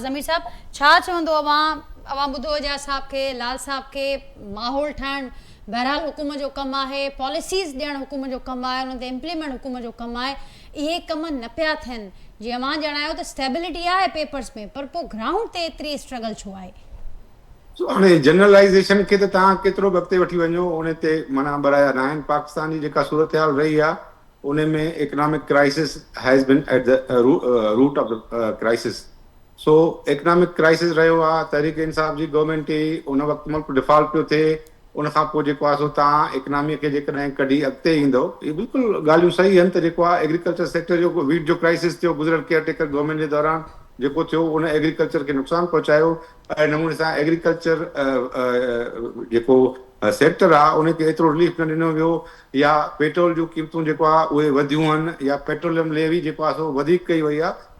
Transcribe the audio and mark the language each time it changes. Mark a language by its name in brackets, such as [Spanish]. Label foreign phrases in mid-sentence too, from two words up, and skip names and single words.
[Sindhi] ज़मीर साहब छा चवंदो अवाम ॿुधो एजाज साहब खे, लाल साहब खे, माहौल ठाहिणु बहरहाल हुकूमत जो कमु आहे, पॉलिसीज़ ॾियणु हुकूमत जो कमु आहे, उन ते इम्प्लीमेंट हुकूमत जो कमु आहे, इहे कम न पिया थियनि। जीअं मां ॼाणायो त स्टेबिलिटी आहे पेपर्स में, पर पोइ ग्राउंड ते एतिरी स्ट्रगल छो आहे? हाणे जनरलाइज़ेशन खे त तव्हां केतिरो बि अॻिते वठी वञो उन ते माना बराया न आहिनि। पाकिस्तान जी जेका सूरत हाल रही आहे उन में [English] economic crisis has been at the root of the crisis. [Sindhi] सो [English] economic crisis [Sindhi] रहियो आहे, तहरीक इंसाफ जी गवर्नमेंट ई उन वक़्तु मुल्क डिफॉल्ट पियो थिए, उन खां पोइ जेको आहे सो तव्हां इकनॉमी खे जेकॾहिं कढी अॻिते ईंदो, इहे बिल्कुलु ॻाल्हियूं सही आहिनि त जेको आहे [English] agriculture sector [Sindhi] जो वीट जो क्राइसिस थियो गुज़िरियल [English] caretaker government [Sindhi] जे दौरान जेको थियो उन एग्रीकल्चर खे नुक़सानु पहुचायो। ऐं नमूने सां एग्रीकल्चर जेको सेक्टर आहे उनखे एतिरो रिलीफ न ॾिनो वियो, या पेट्रोल जूं क़ीमतूं जेको आहे उहे वधियूं आहिनि, या [English] petroleum levy [Sindhi] जेको आहे सो वधीक कई वई आहे।